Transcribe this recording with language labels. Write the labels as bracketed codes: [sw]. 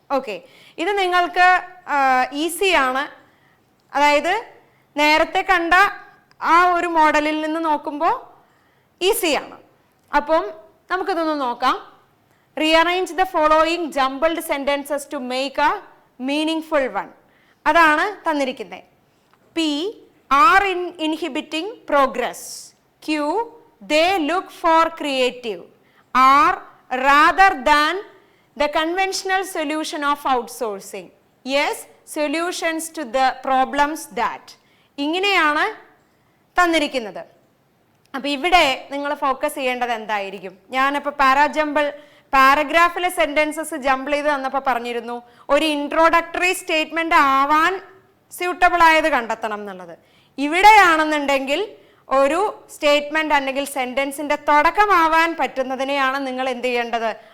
[ml] Okay, ഇത് നിങ്ങൾക്ക് ഈസിയാണ്. അതായത് നേരത്തെ കണ്ട ആ ഒരു മോഡലിൽ നിന്ന് നോക്കുമ്പോൾ ഈസിയാണ്. അപ്പം നമുക്കിതൊന്ന് നോക്കാം. [en] Rearrange the following jumbled sentences to make a meaningful one. [ml] അതാണ് തന്നിരിക്കുന്നത്. [en] P are inhibiting progress. Q they look for creative. R rather than the conventional solution of outsourcing. Yes, solutions to the problems that. [ml] ഇങ്ങനെയാണ് തന്നിരിക്കുന്നത്. അപ്പൊ ഇവിടെ നിങ്ങൾ focus ചെയ്യേണ്ടത് എന്തായിരിക്കും? ഞാനിപ്പോൾ പാരഗ്രാഫിലെ സെന്റൻസസ് ജംബിൾ ചെയ്ത് തന്നപ്പോൾ പറഞ്ഞിരുന്നു ഒരു ഇൻട്രോഡക്ടറി സ്റ്റേറ്റ്മെന്റ് ആവാൻ സ്യൂട്ടബിൾ ആയത് കണ്ടെത്തണം എന്നുള്ളത്. ഇവിടെയാണെന്നുണ്ടെങ്കിൽ ഒരു സ്റ്റേറ്റ്മെന്റ് അല്ലെങ്കിൽ സെന്റൻസിന്റെ തുടക്കമാവാൻ പറ്റുന്നതിനെയാണ് നിങ്ങൾ എന്ത് ചെയ്യേണ്ടത്?